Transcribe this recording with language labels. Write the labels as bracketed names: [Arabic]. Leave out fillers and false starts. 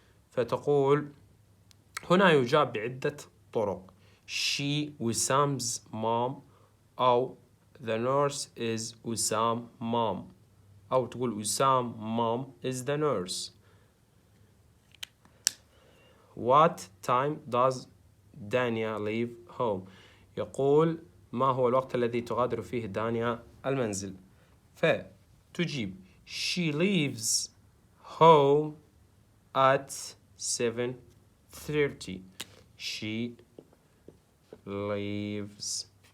[Arabic] فتقول هنا يجاب بعدة طرق. [English] she وسام's mom أو the nurse is وسام mom أو تقول وسام mom is the nurse. what time does دانيا leave home [Arabic] يقول ما هو الوقت الذي تغادر فيه دانيا المنزل. فتجيب [English] she leaves home at 7:30 she leaves